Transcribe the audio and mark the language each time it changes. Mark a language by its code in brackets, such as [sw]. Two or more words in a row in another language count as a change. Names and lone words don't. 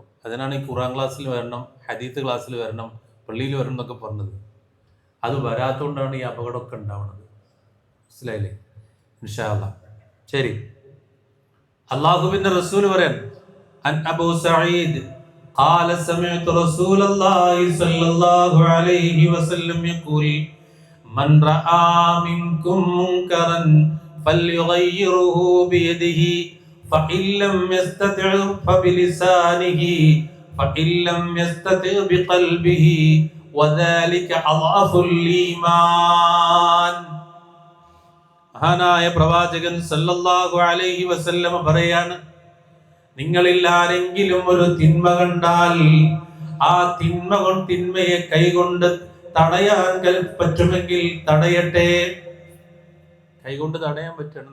[ml] അതിനാണ് ഈ ഖുർആൻ ക്ലാസ്സിൽ വരണം, ഹദീത്ത് ക്ലാസ്സിൽ വരണം, പള്ളിയിൽ വരണം എന്നൊക്കെ പറഞ്ഞത്. അത് വരാത്തതുകൊണ്ടാണ് ഈ അപകടമൊക്കെ ഉണ്ടാവുന്നത്. മനസ്സിലായില്ലേ? [ar] إن شاء الله. [ml] ശരി, അല്ലാഹുവിന്റെ റസൂൽ പറയാൻ, [ar] عن أبو سعيد قال سمعت رسول الله صلى الله عليه وسلم يقول من رأى منكم منكرا فليغيره بيده فإن لم يستطع فبلسانه فإن لم يستطع بقلبه وذلك أضعف الإيمان. [ml] മഹാനായ പ്രവാചകൻ [ar] صلى الله عليه وسلم [ml] പറയാണ്, നിങ്ങളിൽ ആരെങ്കിലും ഒരു തിന്മ കണ്ടാൽ ആ തിന്മയെ കൈകൊണ്ട് തടയാൻ പറ്റുമെങ്കിൽ തടയട്ടെ. കൈകൊണ്ട് തടയാൻ പറ്റണം.